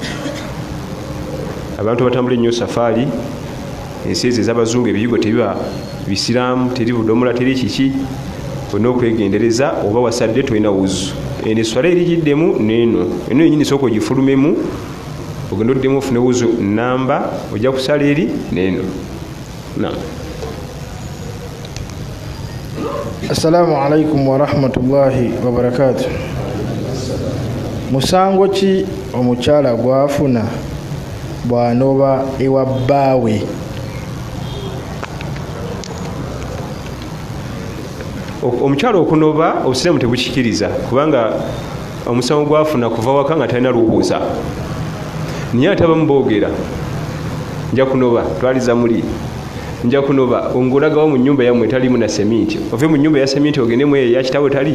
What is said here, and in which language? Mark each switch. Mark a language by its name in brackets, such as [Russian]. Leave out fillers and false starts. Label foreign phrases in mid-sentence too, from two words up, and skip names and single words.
[Ganda] abantu batambula ennyo safaari ensi ezo ez'abazungu ebiyigo tebiba bisiraamu teri budomola teri kiki olina okwegendereza oba wasadde tolina wuzu eno esswala erigiddemu neeno eno yenyini sooka ogifulumemu ogenda oddemu ofune wuzu namba ojja kusala eri neeno. [Arabic] السلام عليكم ورحمة الله وبركاته. [Ganda] Musango ki omukyala gwafuna bw'anoba ewa bbaawe? Omukyala okunoba obusiraamu tebukikiriza kubanga omusango gwafuna kuva waka nga talina lubuuza naye ate abamu boogera nja kunoba twaliza muli nja kunoba ongolagawo mu nnyumba yammwe etalimu na seminti ove mu nnyumba ya seminti ogendemu eyo eyakitawe tali.